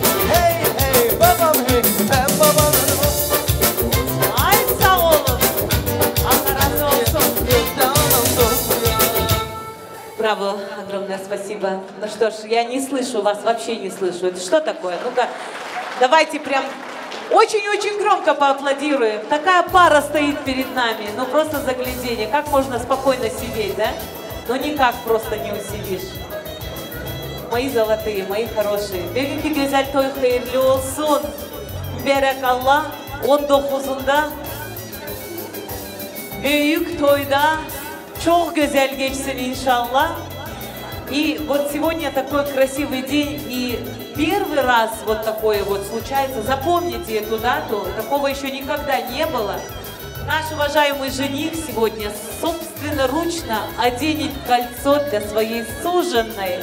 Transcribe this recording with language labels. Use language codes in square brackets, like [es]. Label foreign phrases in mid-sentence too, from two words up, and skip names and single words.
[tr] Hey hey babam hey, ben babanın. Ay sağ olun. Allah razı olsun. [ru] Браво, огромное спасибо. Ну что ж, я не слышу вас, вообще не слышу. Это что такое? Ну-ка, давайте прям очень-очень громко поаплодируем. Такая пара стоит перед нами, ну просто загляденье. Как можно спокойно сидеть, да? Но никак просто не усидишь. Мои золотые, мои хорошие. [tr] Bugünkü güzel toy hayırlı olsun. Berakallah 19'unda büyük toyda çok güzel geçsin inşallah. [ru] И вот сегодня такой красивый день, и первый раз вот такое вот случается. Запомните эту дату, такого еще никогда не было. Наш уважаемый жених сегодня собственноручно оденет кольцо для своей суженой.